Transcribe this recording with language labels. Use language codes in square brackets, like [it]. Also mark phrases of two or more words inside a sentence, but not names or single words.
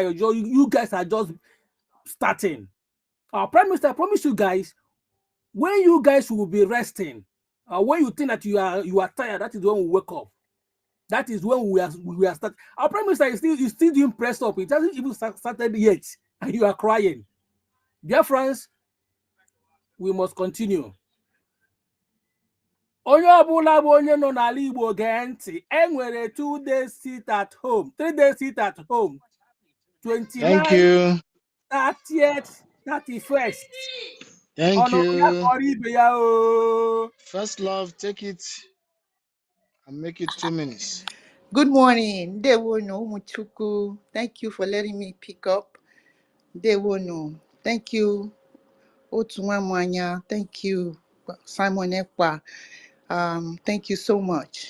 [en] You guys are just starting. Our Prime Minister promised you guys, when you guys will be resting, when you think that you are tired, that is when we wake up. That is when we are starting. Our Prime Minister is still doing press up. It hasn't even started yet, and you are crying. Dear friends, we must continue. [ig] Onye ọbụla bụ onye nọ n'ala Igbo gee ntị, enwere 2 days [en] sit at home, [ig] 3 days [en] sit at home, [ig] 29, [en] Thank you. 30th, 31st. Thank [ig] Ọnụ ya [en] you. [ig] kọrọ ibe ya o. [en] First love, take it and make it 2 minutes. Good morning. Dewono Muchuku. Thank you for letting me pick up. Dewono. Thank you. Otumamanya. Thank you. Simon Ekpa. Thank you so much.